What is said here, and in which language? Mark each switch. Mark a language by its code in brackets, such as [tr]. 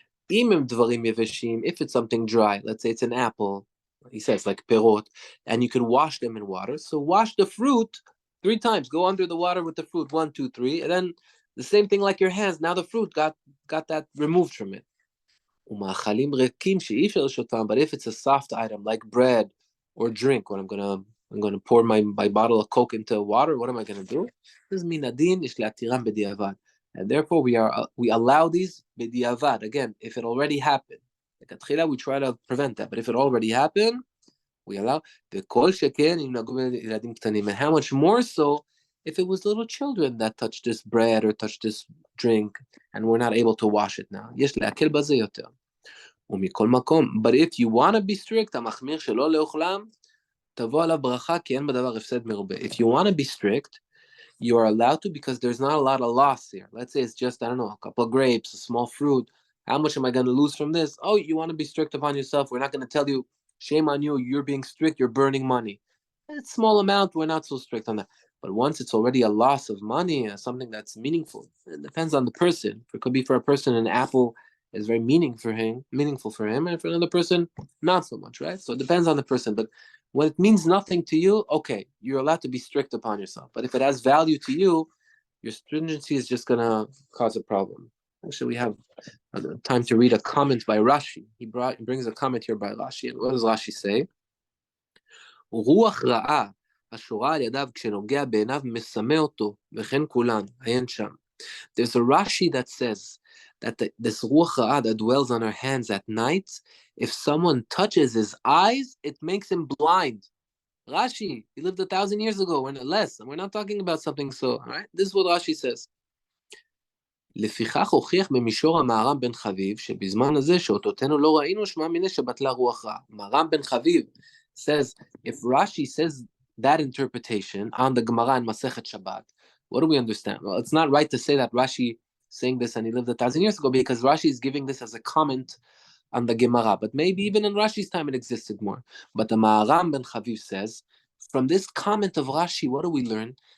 [he] אם הם דברים יבשים, [en] if it's something dry, let's say it's an apple, he says like פירות, and you can wash them in water, so wash the fruit 3 times, go under the water with the fruit, 1, 2, 3, and then the same thing like your hands, now the fruit got that removed from it. [he] ומאכלים ריקים שאי אפשר לשתותם, [en] but if it's a soft item like bread or drink, when I'm gonna pour my bottle of Coke into water, what am I gonna do? This is [he] מן הדין, יש להתירם בדיעבד. [en] And therefore we allow these b'diavad. Again, if it already happened, like we try to prevent that. But if it already happened, we allow [he] v'kol sheken im nagu b'yeladim ktanim. [en] And how much more so if it was little children that touched this bread or touched this drink, and we're not able to wash it now. [he] יש להקל בזה יותר. ומכל מקום. [en] But if you want to be strict, [he] המחמיר שלא לאוכלם, תבוא עליו ברכה, כי אין בדבר הפסד מרובה. [en] If you want to be strict, you are allowed to, because there's not a lot of loss here. Let's say it's just, I don't know, a couple of grapes, a small fruit. How much am I going to lose from this? Oh, you want to be strict upon yourself. We're not going to tell you, shame on you, you're being strict, you're burning money. It's a small amount, we're not so strict on that. But once it's already a loss of money, something that's meaningful, it depends on the person. It could be for a person, an apple is very meaningful for him, and for another person, not so much, right? So it depends on the person. But when it means nothing to you, okay, you're allowed to be strict upon yourself. But if it has value to you, your stringency is just going to cause a problem. Actually, we have time to read a comment by Rashi. He brings a comment here by Rashi. And what does Rashi say? [he] רוח רעה השורה על ידיו כשנוגע בעיניו מסמא אותו, וכן כולן, עיין שם. [en] There's a Rashi that says that this ruach ra'ah that dwells on our hands at night, if someone touches his eyes, it makes him blind. Rashi, he lived 1,000 years ago, we're not less, and we're not talking about something so, all right? This is what Rashi says. [he] לפיכך הוכיח במישור המהר"ם בן חביב, שבזמן הזה שאותותינו לא ראינו, שמע מיני שבטלה רוח רעה. [en] מהר"ם בן חביב says, if Rashi says that interpretation on the Gemara in Masechet Shabbat, what do we understand? Well, it's not right to say that Rashi saying this and he lived 1,000 years ago, because Rashi is giving this as a comment on the Gemara. But maybe even in Rashi's time it existed more. But the Maharam ben Chaviv says, from this comment of Rashi, what do we learn?